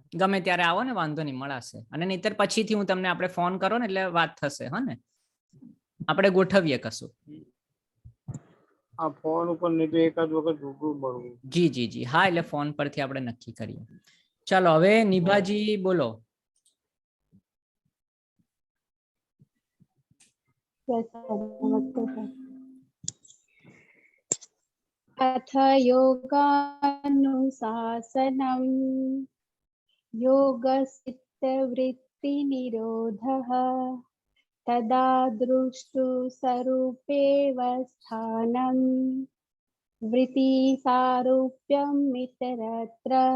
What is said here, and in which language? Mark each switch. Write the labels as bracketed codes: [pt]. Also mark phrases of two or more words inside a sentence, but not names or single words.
[gu] ગમે ત્યારે આવો ને, વાંધો નહીં, મળાશે. અને નહીતર પછીથી હું તમને, આપણે ફોન કરો ને એટલે વાત થશે. હા ને, આપણે ગોઠવીએ કશું. આ ફોન ઉપર નહીં તો એકાદ વખત રૂબરૂ મળવું. જી જી જી, હા, એટલે ફોન પરથી આપણે નક્કી કરીએ. ચાલો હવે નિભાજી બોલો. [hi] नमस्ते सर। [sa] अथ योगानुशासनम् योगसिद्धवृत्तिनिरोधः तदा दृष्टु स्वरूपेव स्थानं वृत्तिसारूप्यम् इतरत्र